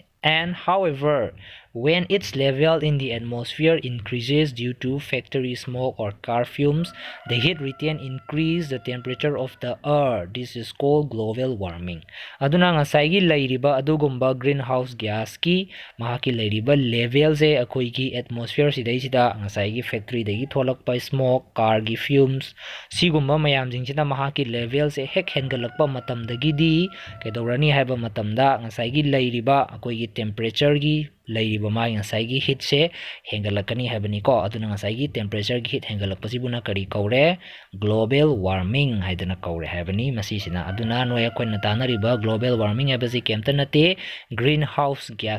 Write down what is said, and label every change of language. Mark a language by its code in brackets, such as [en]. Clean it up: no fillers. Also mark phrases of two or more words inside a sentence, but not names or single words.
[en] And however, when its level in the atmosphere increases due to factory smoke or car fumes, the heat retained increase the temperature of the earth. This is called global warming. [mni] Aduna ngasai lairiba adugumba [en] greenhouse gas [mni] ki mahaki lairiba level se akoi ki atmosphere sida ngasai factory dagi tholakpa [en] smoke car [mni] gi fumes sigumba mayam jingchina mahaki level se hek hengalakpa matamdagi di kedorani haiba matamda ngasai lairiba akoi temperature gi leiriba mai ngasai heat se hengalakani haibani ko aduna ngasai temperature gi heat hengalakpasibuna kari kaure [en] global warming [mni] haidana kaure haibani masisina aduna noi akoina tanariba [en] global warming [mni] habasi kemta nate greenhouse